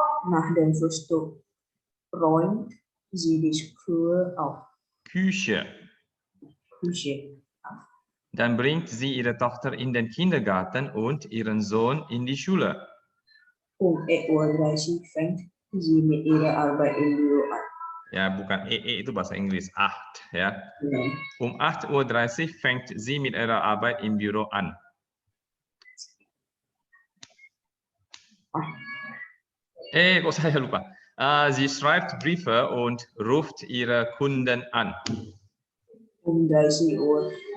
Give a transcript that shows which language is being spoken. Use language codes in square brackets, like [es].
[de] Nach dem Frühstück räumt sie die Küche auf. Küche. Küche. Dann bringt sie ihre Tochter in den Kindergarten und ihren Sohn in die Schule. Um 8:30 Uhr fängt sie mit ihrer Arbeit im Büro an. [id] Ya, bukan itu bahasa Inggris, 8 ya. [de] Um 8:30 Uhr fängt sie mit ihrer Arbeit im Büro an. [id] Kok saya lupa. [de] Sie schreibt Briefe und ruft ihre Kunden an. Um 13 Uhr.